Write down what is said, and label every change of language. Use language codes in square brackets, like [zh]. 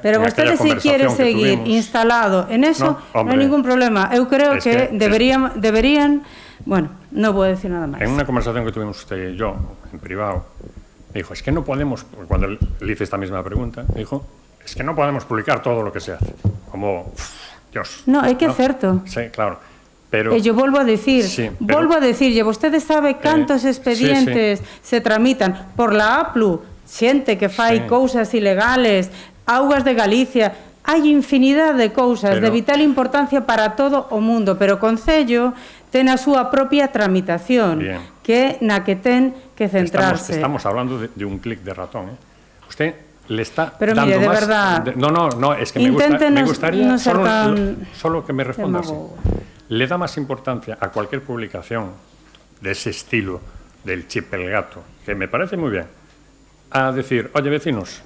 [gl] Pero vostede, [es] si quiere seguir instalado en eso, no hay ningún problema. [gl] Eu creo que deberían... [es] Bueno, no voy a decir nada más. En una conversación que tuvimos usted y yo, en privado, me dijo, es que no podemos, cuando le hice esta misma pregunta, me dijo, es que no podemos publicar todo lo que se hace. Como, Dios. [gl] No, é que é certo. [es] Sí, claro. Pero, yo vuelvo a decir, [gl] vostede sabe cantos expedientes se tramitan por la APLU, xente que fai cousas ilegales, Augas de Galicia, hai infinidade de cousas de vital importancia para todo o mundo, pero o Concello ten a súa propia tramitación, que é na que ten que centrarse. [es] Estamos hablando de un clic de ratón, Usted le está pero dando mire, de más... verdad, No, es que me gustaría solo que me responda así. Le da más importancia a cualquier publicación de ese estilo, del chip el gato, que me parece muy bien, a decir, oye, vecinos,